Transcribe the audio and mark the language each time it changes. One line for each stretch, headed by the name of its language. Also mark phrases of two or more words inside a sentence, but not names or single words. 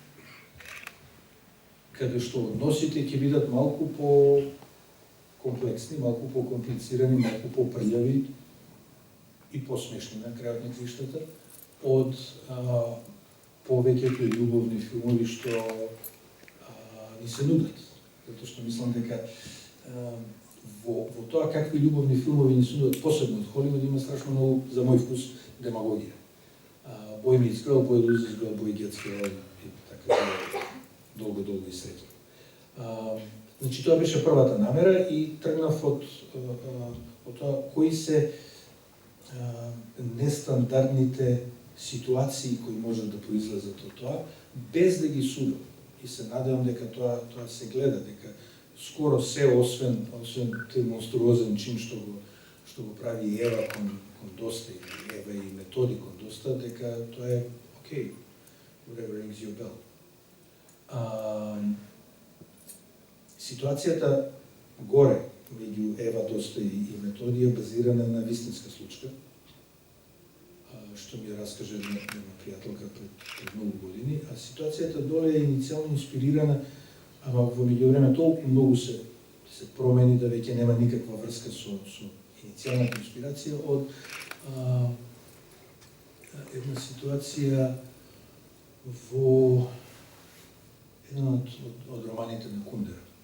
Macedonian: каде што односите ќе бидат малку по комплексни, малку по комплицирани, малку по прљави и посмешни на крајот на криштата од повеќето љубовни филмови што ни се нудат. Затоа што мислам дека во тоа какви љубовни филмови ни се нудат, посебно од Холивуд, има страшно многу, за мој вкус, демагогија.
English: Boy Meets Girl, Boy Loses Girl, Boy Gets Girl
Macedonian: и така долго и среќа. Значи, тоа беше првата намера и тргнав од тоа кои се нестандардните ситуации кои можат да произлезат од тоа, без да ги судам. И се надевам дека тоа се гледа, дека скоро се, освен тој монструозен чин што го прави Ева кон Доста, или Ева и Методи кон Доста, дека тоа е окей,
English: whatever rings your bell.
Macedonian: Ситуацијата горе меѓу Ева, Доста и Методи е базирана на вистинска случка, што ми ја раскаже една пријателка пред многу години, а ситуацијата доле е иницијално инспирирана, ама во меѓувреме толку многу се промени да веќе нема никаква врска со иницијалната инспирација од една ситуација во еден од романите на Кундера.